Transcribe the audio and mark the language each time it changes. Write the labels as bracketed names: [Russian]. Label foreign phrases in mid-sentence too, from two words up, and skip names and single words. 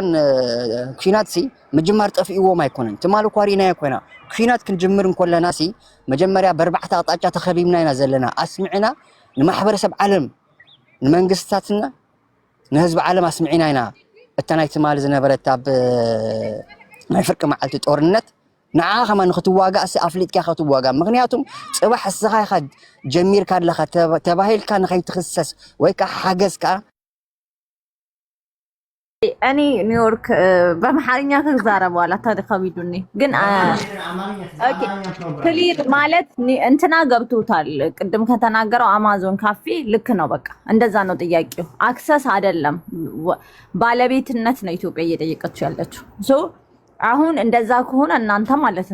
[Tigrinya] ኩናት ሲ ምጅማር ጠፊእዎም ኣይኮነን ትማል ኳሪና ይኮና ኩናት ክንጅምር እንኮለና ሲ መጀመርያ በርባዕተ ኣቅጣጫ ተኸቢብና ኢና ዘለና ኣስሚዕና ንማሕበረሰብ ዓለም ንመንግስታትና ንህዝቢ ዓለም ኣስሚዕና ኢና እታ ናይ ትማል ዝነበረት ኣብ ናይ ፍርቂ መዓልቲ ጦርነት ንዓኻ ከማ ንኽትዋጋእ ሲ ኣፍሊጥካ ክትዋጋእ ምክንያቱም ፅባሕ እስኻ ኢኻ ጀሚርካ ኣለኻ ተባሂልካ ንኸይትኽሰስ ወይ ከዓ ሓገዝካ [Amharic] እኔ ኒውዮርክ በአማርኛ ከዛረብ በኋላ ተከቢዱኒ ግን [English] okay clear [Amharic] ማለት እንትና ገብቶታል ቅድም ከተናገረው አማዞን ካፌ ልክ ነው በቃ እንደዛ ነው ጥያቄው አክሰስ አይደለም ባለቤትነት ነው ኢትዮጵያ እየጠየቀችው ያለችው ሶ አሁን እንደዛ ከሆነ እናንተ ማለት